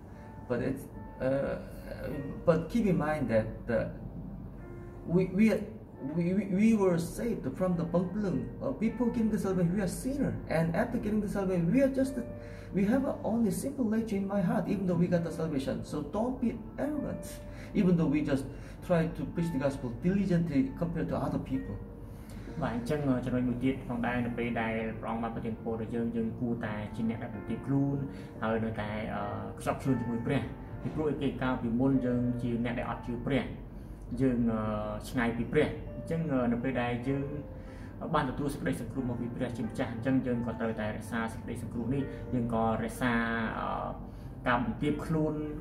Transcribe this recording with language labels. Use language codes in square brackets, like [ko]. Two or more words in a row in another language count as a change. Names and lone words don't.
[en] But keep in mind that we were saved from the Bangplung. Before getting the salvation, we are sinner, and after getting the salvation, we have only simple nature in my heart, even though we got the salvation. So don't be arrogant, even though we just try to preach the gospel diligently compared to other people. [km] បាទអញ្ចឹងចំណុចមួយទៀតផងដែរនៅពេលដែលព្រះអង្គបានប្រទានពរដល់យើងគួរតែជាអ្នកដែលបន្ទាបខ្លួនហើយនៅតែខ្សត់ខ្លួនជាមួយព្រះពីព្រោះឯកេកាលពីមុនយើងជាអ្នកដែលអត់ជឿព្រះយើងឆ្ងាយពីព្រះអញ្ចឹងនៅពេលដែលយើងបានទទួលសេចក្តីសង្គ្រោះមកពីព្រះជាម្ចាស់អញ្ចឹងយើងក៏ត្រូវតែរក្សាសេចក្តីសង្គ្រោះនេះយើងក៏រក្សាការបន្ទាបខ្លួន